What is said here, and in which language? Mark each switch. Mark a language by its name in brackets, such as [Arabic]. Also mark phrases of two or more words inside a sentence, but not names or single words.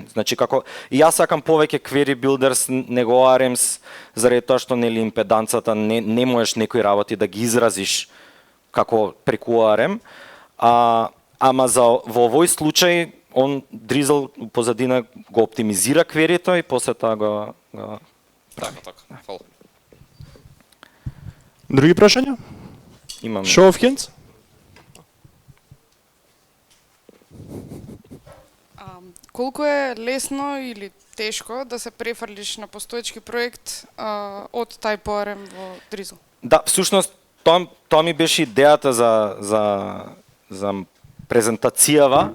[Macedonian] Значи како и јас сакам повеќе [English] query builders [Macedonian] него ORMs заради тоа што нели импеданцата не можеш некои работи да ги изразиш како преку ORM, ама во овој случај он Drizzle позадина го оптимизира кверито и после тоа го Така. Фала. Други прашања? имаме. [English] Show of hands? [Macedonian] Колку е лесно или тешко да се префрлиш на постоечки проект од TypeORM во Drizzle? Да, всушност тоа ми беше идејата за презентацијава.